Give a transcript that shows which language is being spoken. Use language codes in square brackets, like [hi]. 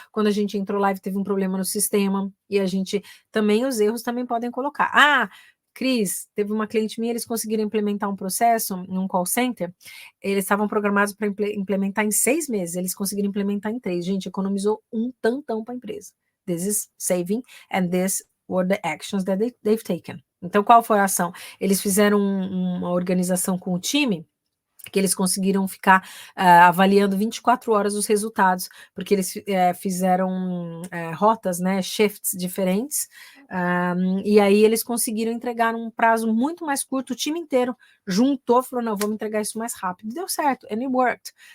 [pt] Quando a gente entrou live, teve um problema no sistema, e a gente também, os erros também podem colocar. Cris, teve uma cliente minha, eles conseguiram implementar um processo num call center, eles estavam programados para implementar em 6 meses, eles conseguiram implementar em 3. Gente, economizou um tantão para a empresa. [en] This is saving, and this were the actions that they've taken. [pt] Então, qual foi a ação? Eles fizeram uma organização com o time, que eles conseguiram ficar avaliando 24 horas os resultados, porque eles fizeram rotas, né, shifts diferentes, e aí eles conseguiram entregar num prazo muito mais curto, o time inteiro juntou, falou, não, vamos entregar isso mais rápido, deu certo, [en] and it worked.